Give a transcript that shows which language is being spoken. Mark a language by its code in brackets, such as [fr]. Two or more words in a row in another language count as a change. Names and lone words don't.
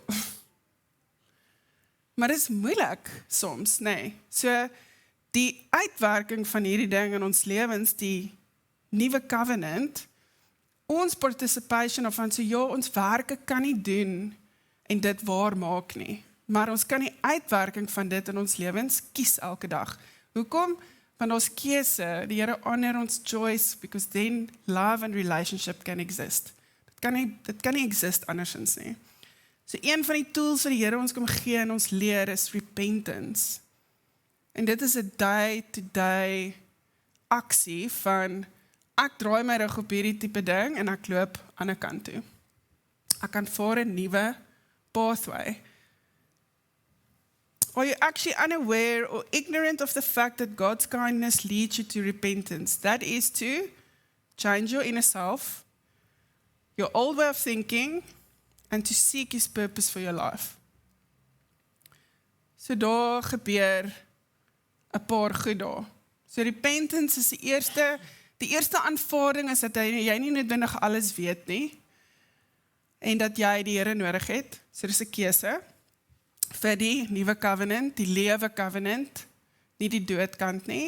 [af] Maar dit is moeilik soms, So die uitwerking van hierdie ding in ons lewens, die nuwe covenant, ons participation of van ons werke kan nie doen en dit waar maak nie. Maar ons kan die uitwerking van dit in ons lewens kies elke dag. Hoekom? Want ons keuse, die Here honor ons choice, [en] because then love and relationship can exist. [af] Dit kan nie exist andersins nie. So een van die tools wat die Here ons kom gee en ons leer is repentance. En dit is 'n day-to-day aksie van ek draai my rug op hierdie tipe ding en ek loop aan 'n kant toe. Ek kan vaar 'n nuwe pathway. [en] Are you actually unaware or ignorant of the fact that God's kindness leads you to repentance? That is to change your inner self, your old way of thinking, and to seek His purpose for your life. [af] So daar gebeur 'n paar goed daar. So repentance is die eerste aanvaarding is dat jy nie noodwendig alles weet nie, en dat jy die Here nodig het. So dis 'n keuse vir die nuwe covenant, die lewe covenant, nie die doodkant nie.